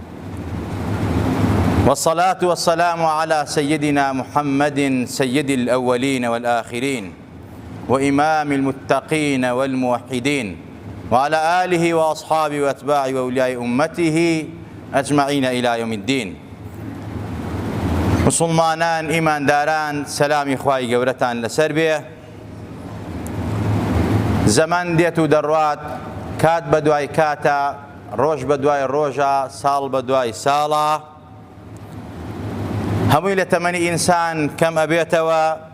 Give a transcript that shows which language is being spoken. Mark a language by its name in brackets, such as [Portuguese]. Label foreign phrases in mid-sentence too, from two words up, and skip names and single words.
[Arabic] والصلاة والسلام على سيدنا محمد سيد الأولين والآخرين وإمام المتقين والموحدين وعلى آله وأصحابه وأتباعه وأولياء أمته أجمعين إلى يوم الدين. [Central Kurdish] مسلمانان ئیمانداران سەلامی خوای گەورەتان لەسەر بێ. زەمان دێت و دەڕوات، کات بە دوای کاتە، ڕۆژ بە دوای ڕۆژە، ساڵ بە دوای ساڵە. هەمووی لە تەمەنی ئینسان کەم ئەبێتەوە.